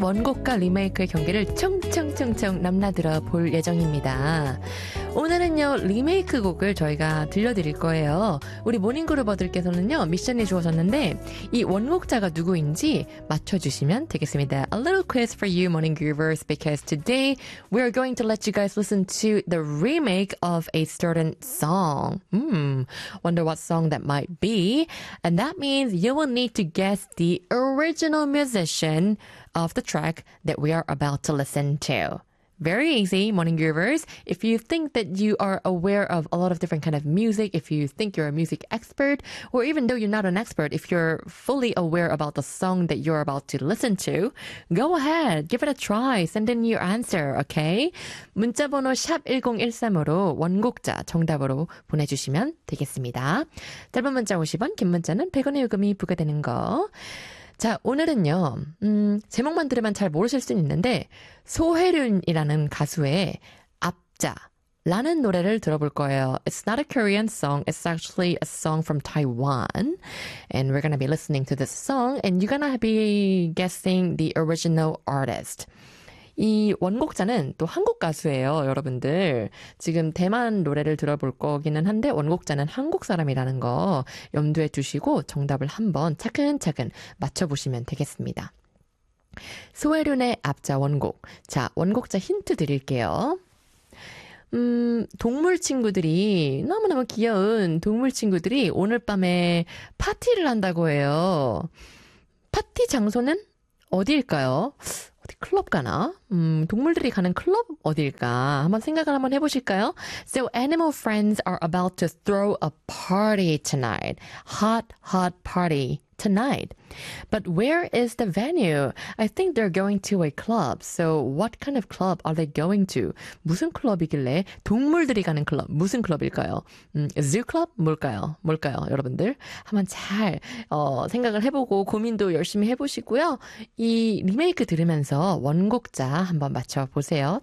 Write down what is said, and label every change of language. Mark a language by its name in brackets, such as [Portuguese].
[Korean] 원곡과 리메이크의 경계를 총총총총 넘나들어 볼 예정입니다. 오늘은요, 리메이크 곡을 저희가 들려드릴 거예요. 우리 모닝그루버들께서는요, 미션이 주어졌는데 이 원곡자가 누구인지 맞춰주시면 되겠습니다. [English] A little quiz for you, Morning Groovers, because today we are going to let you guys listen to the remake of a certain song. Wonder what song that might be. And that means you will need to guess the original musician of the track that we are about to listen to. Very easy, Morning Groovers. If you think that you are aware of a lot of different kind of music, if you think you're a music expert, or even though you're not an expert, if you're fully aware about the song that you're about to listen to, go ahead, give it a try, send in your answer, okay? [Korean] 문자번호 샵1013으로 원곡자 정답으로 보내주시면 되겠습니다. 짧은 문자 50원, 긴 문자는 100원의 요금이 부과되는 거. 자, 오늘은요, 제목만 들으면 잘 모르실 수 있는데 소혜륜이라는 가수의 앞자라는 노래를 들어볼 거예요. [English] It's not a Korean song. It's actually a song from Taiwan. And we're gonna be listening to this song and you're gonna be guessing the original artist. [Korean] 이 원곡자는 또 한국 가수예요, 여러분들. 지금 대만 노래를 들어볼 거기는 한데 원곡자는 한국 사람이라는 거 염두에 두시고 정답을 한번 차근차근 맞춰보시면 되겠습니다. 소혜륜의 앞자 원곡. 자, 원곡자 힌트 드릴게요. 동물 친구들이, 너무너무 귀여운 동물 친구들이 오늘 밤에 파티를 한다고 해요. 파티 장소는 어디일까요? 클럽 가나? 동물들이 가는 클럽 어딜까? 한번 생각을 한번 해보실까요? [English] So animal friends are about to throw a party tonight. Hot, hot party tonight. But where is the venue? I think they're going to a club. So what kind of club are they going to? [Korean] 무슨 클럽이길래 동물들이 가는 클럽 무슨 클럽일까요? [English] Zoo club? [Korean] 뭘까요? 뭘까요, 여러분들? 한번 잘 생각을 해보고 고민도 열심히 해보시고요. 이 리메이크 들으면서 원곡자 한번 맞춰보세요.